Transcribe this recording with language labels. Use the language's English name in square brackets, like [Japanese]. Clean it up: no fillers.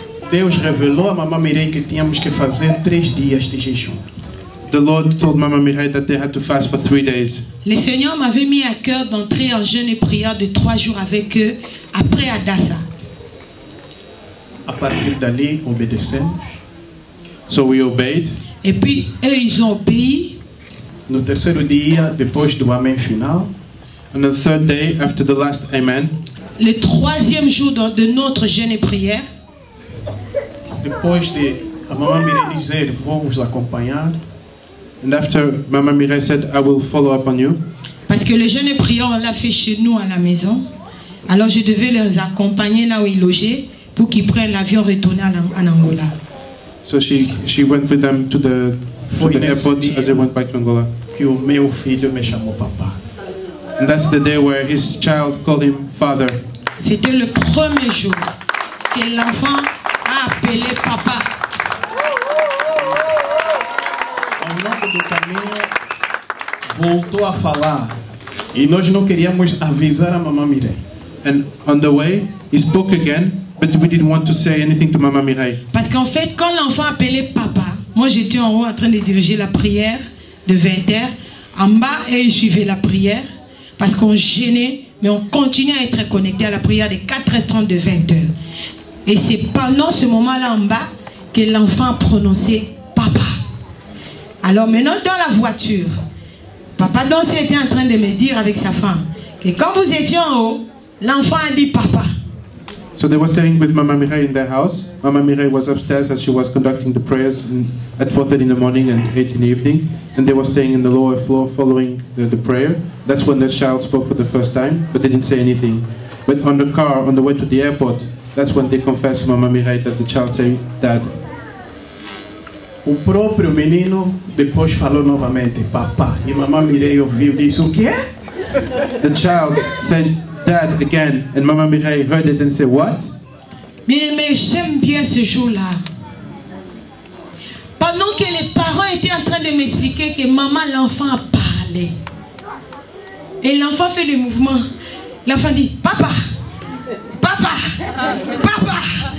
[Portuguese] Deus revelou a Mamãe Mireille que tínhamos que fazer 3 dias de jejum. [English] The Lord told Mama Mireille that they had to fast for 3 days. [French] Le Seigneur m'avait mis à cœur d'entrer en jeûne et prière de 3 jours avec eux après Dassa. [Portuguese] A partir dali, obedecemos. [English] So we obeyed. [French] Et puis eux ils ont obéi. [Portuguese] No terceiro dia, depois do amém final, [English] On the 3rd day, after the last Amen, [French] Le 3e jour de notre jeûne et prière, [Portuguese] depois de a Mamãe Mireille dizer: vou vos acompanhar. [English] and after Mama Mireille said, I will follow up on you. [French] parce que le jeûne et prière on l'a fait chez nous à la maison, alors je devais les accompagner là où ils logeaient pour qu'ils prennent l'avion retourner en Angola. [English] So she went with them to the airport as they went back to Angola. [Portuguese] Que o meu filho me chamou papá. [English] And that's the day where his child called him father. [French] C'était le premier jour que l'enfant a appelé papa. [Portuguese] Ao longo do caminho, voltou a falar. E nós não queríamos avisar a Mamãe Mireille. [English] And on the way, he spoke again, but we didn't want to say anything to Mama Mireille. [French] Parce qu'en fait, quand l'enfant appelait papa, moi j'étais en haut en train de diriger la prière de 20h. en bas et ils suivaient la prière parce qu'on gênait, mais on continuait à être connecté à la prière de 4h30 de 20h. Et c'est pendant ce moment-là en bas que l'enfant a prononcé papa. Alors maintenant dans la voiture, Papa Dansé était en train de me dire avec sa femme que quand vous étiez en haut, l'enfant a dit papa. [English] So they were saying with Mama Mireille in their house. Mama Mireille was upstairs as she was conducting the prayers at 4:30 in the morning and 8 in the evening. And they were staying in the lower floor following the prayer. That's when the child spoke for the first time, but they didn't say anything. But on the car, on the way to the airport, that's when they confessed to Mama Mireille that the child said, Dad. [Portuguese] O próprio menino depois falou novamente, papá. E Mamã Mireille ouviu e disse, o quê? [English] The child said, Dad, again. And Mama Mireille heard it and said, what? [French] Mais j'aime bien ce jour-là. Pendant que les parents étaient en train de m'expliquer que maman, l'enfant a parlé. Et l'enfant fait le mouvement. L'enfant dit, papa, papa, papa.